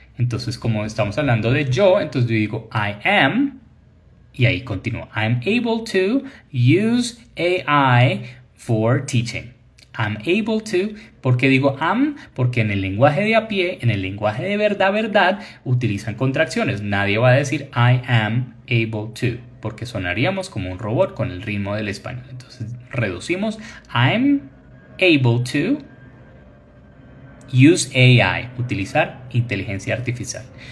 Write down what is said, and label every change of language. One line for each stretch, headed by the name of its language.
Spanish: Entonces, como estamos hablando de yo, entonces yo digo
English: I am
Spanish: y ahí continúa.
English: I'm able to use AI for teaching. I'm able to,
Spanish: ¿por qué digo am? Porque en el lenguaje de a pie, en el lenguaje de verdad, verdad, utilizan contracciones. Nadie va a decir
English: I am able to,
Spanish: porque sonaríamos como un robot con el ritmo del español. Entonces reducimos
English: I'm able to use AI,
Spanish: utilizar inteligencia artificial.